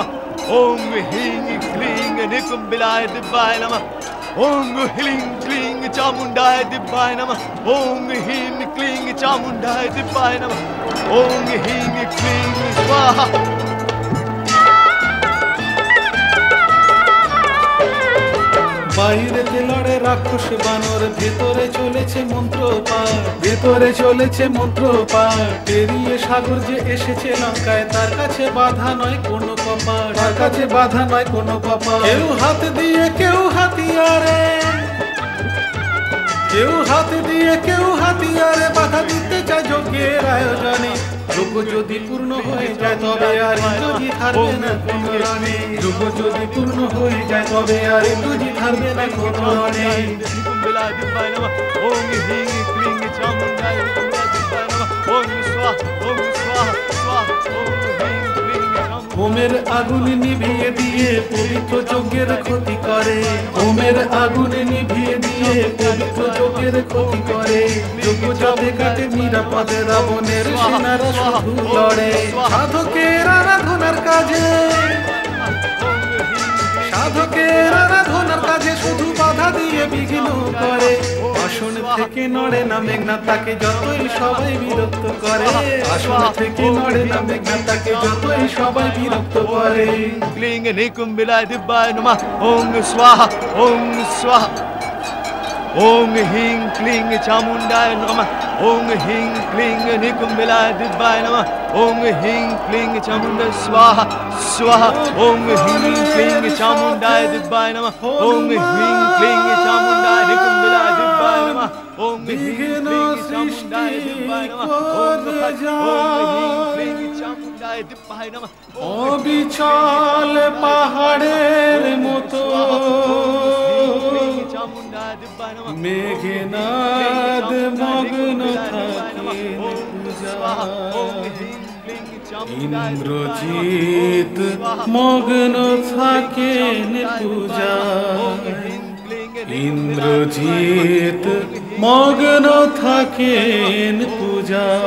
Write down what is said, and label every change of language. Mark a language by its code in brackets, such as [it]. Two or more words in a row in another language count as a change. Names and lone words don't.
[sa] ओम् ह्लीं क्लीं निकुम्भिलाय दिव्याय नमः. ओम् ह्लीं क्लीं चामुण्डाय दिव्याय नमः. ओम् ह्लीं क्लीं चामुण्डाय दिव्याय नमः. ओम् ह्लीं क्लीं स्वाहा. [bn] বাইরেতে লড়ে রাক্ষস বানর, ভেতরে চলেছে মন্ত্র পাঠ, ভেতরে চলেছে মন্ত্র পাঠ। পেরিয়ে সাগর যে এসেছে লঙ্কায়, তার কাছে বাধা নয় কোনো কপাট, তার কাছে বাধা নয় কোনো কপাট। কেউ হাত দিয়ে কেউ হাতিয়ারে, কেউ হাত দিয়ে কেউ হাতিয়ারে বাধা দিতে চায় যজ্ঞের আয়োজনে। যজ্ঞ যদি পূর্ণ হয়ে যায় তবে আর ইন্দ্রজিৎ হারবে না কোনো রণে। যজ্ঞ যদি পূর্ণ হয়ে যায় তবে আর ইন্দ্রজিৎ হারবে না কোনো রণে। [sa] निकुम्भिलाय दिव्याय नमः ओम् ह्लीं क्लीं चामुण्डाय दिव्याय नमः. ओम् स्वाहा ओम् स्वाहा स्वाहा. ओम् ह्लीं क्लीं चामुण्डाय. [bn] হোমের আগুন নিভিয়ে দিয়ে পবিত্র যজ্ঞের ক্ষতি করে, হোমের আগুন নিভিয়ে দিয়ে পবিত্র যজ্ঞের ক্ষতি করে। যজ্ঞ যাতে কাটে নিরাপদে রাবণের সেনারা শুধু লড়ে। সাধকের আরাধনার কাজে, সাধকের আরাধনার কাজে শুধু বাধা দিয়ে বিঘ্ন করে। আসন থেকে নড়ে না মেঘনাদ, তাকে যতই সবাই বিরক্ত করে। আসন থেকে নড়ে না মেঘনাদ, তাকে যতই সবাই বিরক্ত করে। [sa] क्लीं निकुम्भिलाय दिव्याय नमः. ओम् स्वाहा ओम् स्वाहा. ओम् ह्लीं क्लीं चामुण्डाय नमः. ओम् ह्लीं क्लीं निकुम्भिलाय दिव्याय नमः. ओम् ह्लीं क्लीं चामुण्डाय स्वाहा. Swaha. ओम् ह्लीं क्लीं चामुण्डाय दिव्याय नमः. ओम् ह्लीं क्लीं चामुण्डाय निकुम्भिलाय दिव्याय नमः. ओम् ह्लीं क्लीं चामुण्डाय दिव्याय नमः. ओम् ह्लीं क्लीं चामुण्डाय दिव्याय नमः. [bn] অবিচল পাহাড়ের মতো মেঘনাদ মগ্ন থাকেন পূজা, ইন্দ্রজিৎ মগ্ন থাকেন পূজা, ইন্দ্রজিৎ মগ্ন থাকেন পূজা।